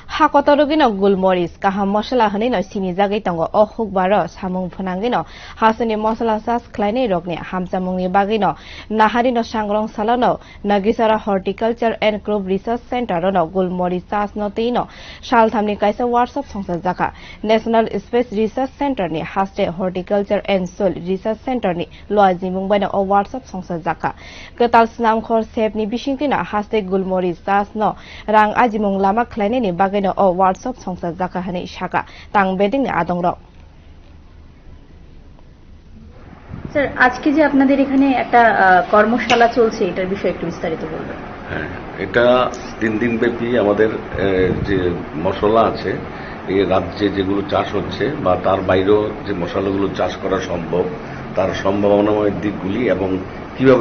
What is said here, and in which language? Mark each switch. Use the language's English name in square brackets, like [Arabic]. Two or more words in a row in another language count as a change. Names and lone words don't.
[Kok Borok] hakotor golmorich kaham mosala hanino sinijakgwi tongo o hukbarno samung phwnangwi hasteni mosala sas khwlainai rogni hamsamungni bagwi naharwino sangrong salo nagichara [English] horticulture and crop research center [Kok Borok] golmorich sas teino salthamni kaisa workshop songsajak [English] national space research center [Kok Borok] ni haste [English] horticulture and soil research center [Kok Borok] ni luajimung baino o workshop songsajak kwtal swnamkhor sepni bisingtwi haste golmorich sas rang ajimung lama khwlainai ni bagwi o workshop songsajak hani shaka tang beding adongrok। [Bangla] স্যার আজকে যে আপনাদের এখানে একটা কর্মশালা চলছে এটার বিষয়ে একটু বিস্তারিত বলবেন। হ্যাঁ, এটা 3 দিন ব্যাপী আমাদের যে মশলা আছে এই রাজ্যে যেগুলো চাষ হচ্ছে বা তার বাইরেও যে মশলাগুলো চাষ করা সম্ভব তার সম্ভাবনাময় দিকগুলি এবং কিভাবে